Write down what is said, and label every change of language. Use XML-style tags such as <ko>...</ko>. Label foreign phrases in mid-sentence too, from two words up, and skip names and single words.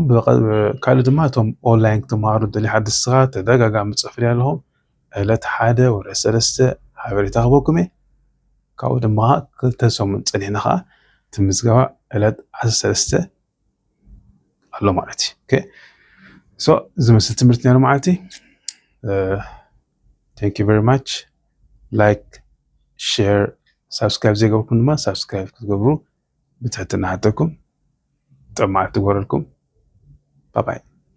<ti>ካልእ ድማ እቶም ኦንላይን ክትመሃሩ ደልዩ ሓድሽ ስኻ ተደጋጋሚ ፅሕፍልያ ኣለኹም ዕለት 1 ወርሒ 3 ሓበሬታ ክበኩም እየ ካብኡ ድማ 2 ሰሙን ፀኒሕና ከዓ ትምዝገባ ዕለት 13 ኣሎ ማለት እዩ ኦኬ ሶ ዝመስል ትምህርቲ ነይሩ ማለት እዩ</ti> <en>thank you very much like share subscribe</en> <ti>ዘይገበርኩም ድማ subscribe ክትገብሩ ብትሕትና ሓተኩም ጥማዕ ትግበረልኩም</ti> <en>bye bye</en>